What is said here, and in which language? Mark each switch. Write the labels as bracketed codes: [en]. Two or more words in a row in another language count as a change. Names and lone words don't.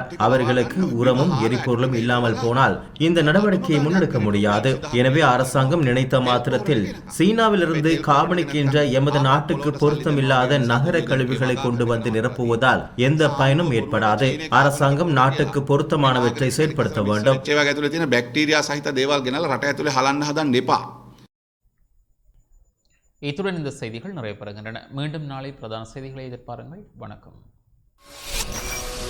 [ta] அவர்களுக்கு உரமும் எரிபொருளும் இல்லாமல் போனால் இந்த நடவடிக்கையை முன்னெடுக்க முடியாது. எனவே அரசாங்கம் நினைத்த மாத்திரத்தில் சீனாவிலிருந்து கார்பனிக் என்ற எமது நாட்டுக்கு பொருத்தமில்லாத நகர கழிவுகளை கொண்டு வந்து நிரப்புவதால் எந்த பயனும் ஏற்படாது. அரசாங்கம் நாட்டுக்கு பொருத்தமானவற்றை செயற்படுத்த வேண்டும். [si] பாக்டீரியா சහිත දේවල් ගෙනලා රට ඇතුලේ හලන්න හදන්න එපා. [ta] இத்துடன் இந்த செய்திகள் நிறைவு பெறுகின்றன. மீண்டும் நாளை பிரதான செய்திகளை எதிர்பாருங்கள். வணக்கம்.